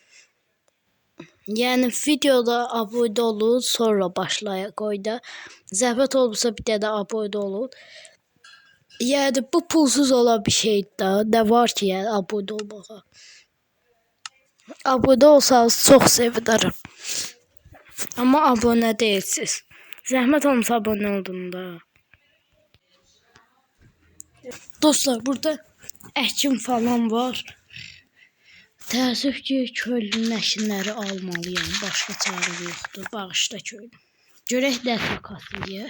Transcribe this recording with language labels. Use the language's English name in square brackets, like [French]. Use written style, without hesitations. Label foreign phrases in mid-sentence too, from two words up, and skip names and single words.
[Azerbaijani] Yani videoda abone olun, sonra başlayaq oyuna. Zəhmət olmasa bir dənə abone olun. Yani bu pulsuz olan bir şey daha. [Turkish] Ne var ki yani abone olmağa? Abone olsanız çok sevinirim. Ama abone değilsiniz. [Azerbaijani] Zəhmət olmasa abone olun da. Dostlar, burada əkin falan var. Təəssüf ki, köylünün əkinləri almalıyam. Başqa çarə yoxdur. Bağışla köylü. Görək nə takas eləyər.